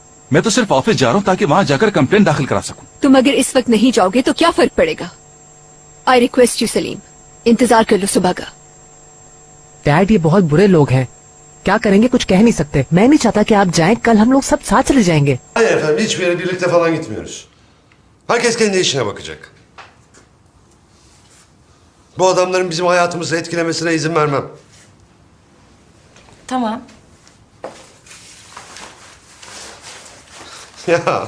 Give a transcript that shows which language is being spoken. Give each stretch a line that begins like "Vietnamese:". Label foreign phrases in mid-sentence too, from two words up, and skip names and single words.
Hindi: मैं तो सिर्फ ऑफिस जा रहा हूँ ताकि वहां जाकर कंप्लेंट दाखिल करा सकूं। तुम अगर इस वक्त नहीं जाओगे तो क्या फर्क पड़ेगा?
English: I request you
Hindi: सलीम, इंतजार कर लो सुबह का। डैड, ये बहुत बुरे लोग हैं, क्या करेंगे कुछ कह नहीं सकते। मैं नहीं चाहता कि आप जाएं, कल हम लोग सब साथ चले जाएंगे।
Turkish: Hayır efendim, hiçbir yere birlikte falan gitmiyoruz. Herkes kendi işine bakacak. Bu adamların bizim hayatımızı etkilemesine izin vermem. Tamam. Ya.